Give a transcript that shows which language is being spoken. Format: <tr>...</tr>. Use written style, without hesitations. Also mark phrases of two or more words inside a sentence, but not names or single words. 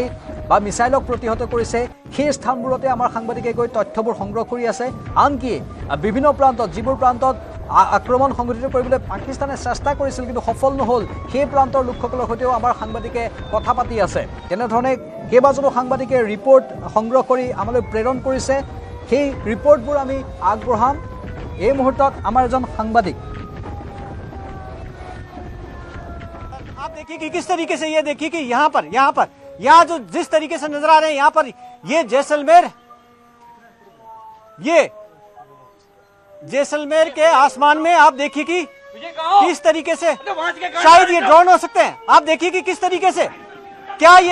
<as>বা মিছাইলক প্ৰতিহত কৰিছে সেই স্থানবোৰতে আমাৰ সাংবাদিকে গৈ তথ্যবোৰ সংগ্ৰহ কৰি আছে আনকি বিভিন্ন প্ৰান্তত যিবোৰ প্ৰান্তত আক্ৰমণ সংঘটিত কৰিবলৈ পাকিস্তানে চেষ্টা কৰিছিল কিন্তু সফল নহ'ল সেই প্ৰান্তৰ লোকসকলৰ সৈতেও আমাৰ সাংবাদিকে কথা পাতি আছে তেনেধৰণে কেইবাজনো সাংবাদিকে ৰিপৰ্ট সংগ্ৰহ কৰি আমালৈ প্ৰেৰণ কৰিছে সেই ৰিপৰ্টবোৰ আমি আগবঢ়াম এই মুহূৰ্তত আমাৰ এজন সাংবাদিক</as> <hi>आप देखिए कि किस तरीके से ये देखिए कि यहाँ जो जिस तरीके से नजर आ रहे हैं यहाँ पर ये जैसलमेर के आसमान में आप देखिए कि किस तरीके से शायद ये ड्रोन हो सकते हैं आप देखिए कि किस तरीके से क्या</hi>